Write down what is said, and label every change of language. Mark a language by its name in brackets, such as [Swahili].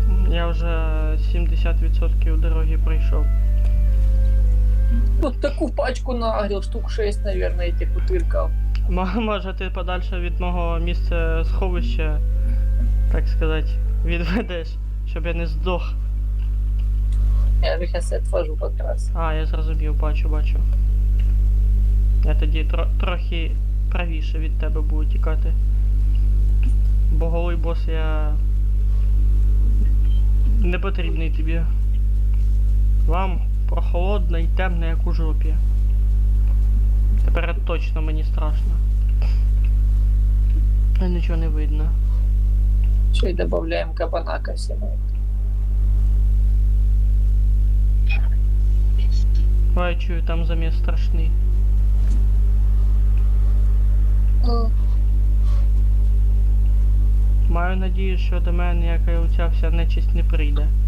[Ukrainian] Я вже 70% дороги пройшов. [Russian] Вот такую пачку нагрел, штук 6, наверное, этих утырков. [Ukrainian] Може ти подальше від мого місця сховища, так сказати, відведеш, щоб я не здох. [Russian] Я же сейчас отвожу как раз. [Ukrainian] А, я зрозумів, бачу. Я тоді трохи правіше від тебе буду тікати. Бо голий бос я не потрібний тобі. Вам прохолодно і темно, як у жопі. Тепер точно мені страшно. Нічого не видно. [Russian] Еще и добавляем кабана ко всему. [Ukrainian] Ой, чую, там заміс страшний. Маю надію, що до мене ніяка оця вся нечисть не прийде.